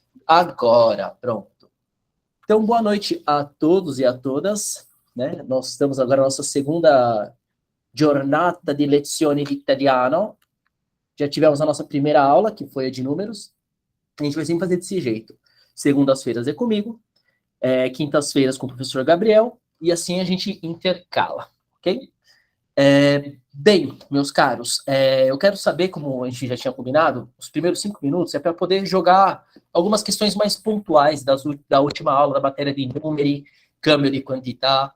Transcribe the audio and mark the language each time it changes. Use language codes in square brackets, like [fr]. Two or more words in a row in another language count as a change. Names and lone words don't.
[pt] agora. Pronto. Então, boa noite a todos e a todas. Né? Nós estamos agora na nossa segunda [it] giornata di lezione di italiano. [pt] Já tivemos a nossa primeira aula, que foi a de números. A gente vai sempre fazer desse jeito. Segundas-feiras é comigo, quintas-feiras com o professor Gabriel, e assim a gente intercala, ok? Bem, meus caros, eu quero saber, como a gente já tinha combinado, os primeiros 5 minutos é para poder jogar algumas questões mais pontuais da última aula, da matéria de número, câmbio de quantità.